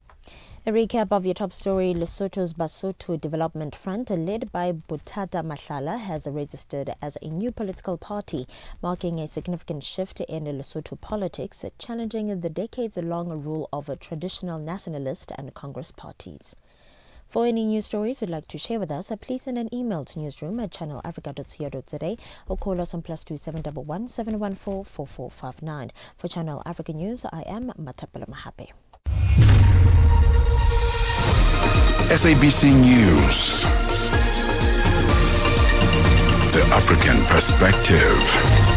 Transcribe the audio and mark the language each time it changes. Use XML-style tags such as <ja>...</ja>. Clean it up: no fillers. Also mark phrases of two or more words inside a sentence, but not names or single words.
<en>A recap of your top story: Lesotho's Basotho Development Front, led by Botata Mahlala, has registered as a new political party, marking a significant shift in Lesotho politics, challenging the decades-long rule of traditional nationalist and Congress parties. For any news stories you'd like to share with us, please send an email to newsroom@channelafrica.co.za or call us on +2711 714 4459. For Channel Africa News, I am Matapela Mahape. SABC News. The African Perspective.</en>